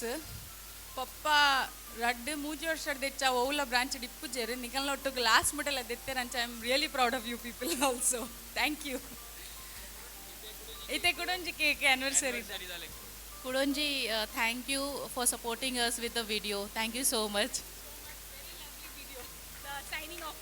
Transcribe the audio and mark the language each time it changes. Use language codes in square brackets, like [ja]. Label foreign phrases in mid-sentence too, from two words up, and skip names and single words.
[tcy] ಪಪ್ಪ ರಡ್ಡು ಮೂಜಿ ವರ್ಷ ದೆಚ್ಚ ಓಲ ಬ್ರಾಂಚ್ ಡಿಪ್ಪುಜೇರು ನಿಕಲ್ನ ಒಟ್ಟಿಗೆ ಲಾಸ್ಟ್ ಮುಟ್ಟೆಲ್ಲ ದೆತ್ತೇರು ಅಂಚ [en] I am really proud of you people also. Thank you. [tcy] ಐತೆ ಕುಡೊಂಜಿ [en] cake anniversary ಕುಡೊಂಜಿ thank you for supporting us with the video. thank you so much. signing off